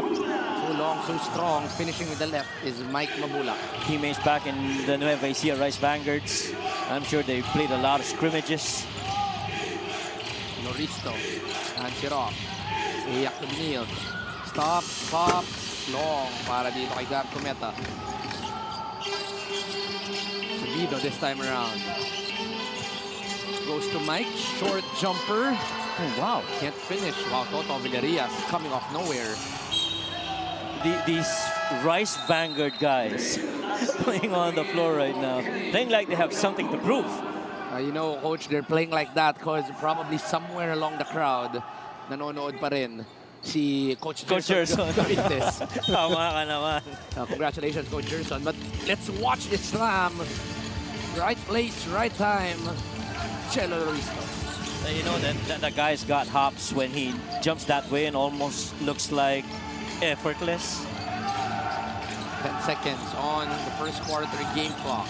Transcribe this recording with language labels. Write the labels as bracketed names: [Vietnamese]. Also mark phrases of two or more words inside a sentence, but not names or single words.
[English] Too long, too strong. Finishing with the left is Mike Mabula. Teammates back in the Nueva Ecija Rice Vanguards. I'm sure they played a lot of scrimmages. Loristo hands it off. Iyak to Benil. Stops, pops. [Filipino] Long para dito kay Gab Cometa. [English] Subido this time around. Goes to Mike. Short jumper. Oh, wow. Can't finish. Wow, Toto Villarias coming off nowhere. These Rice Vanguard guys playing on the floor right now. Playing like they have something to prove. You know, Coach, they're playing like that because probably somewhere along the crowd, [Filipino] nanonood pa rin si Coach Gerson. Gavites. Tama ka naman. [English] Congratulations, Coach Gerson. But let's watch this slam. Right place, right time. Chelo Risto. You know that the guy's got hops when he jumps that way and almost looks like effortless. 10 seconds on the first quarter game clock.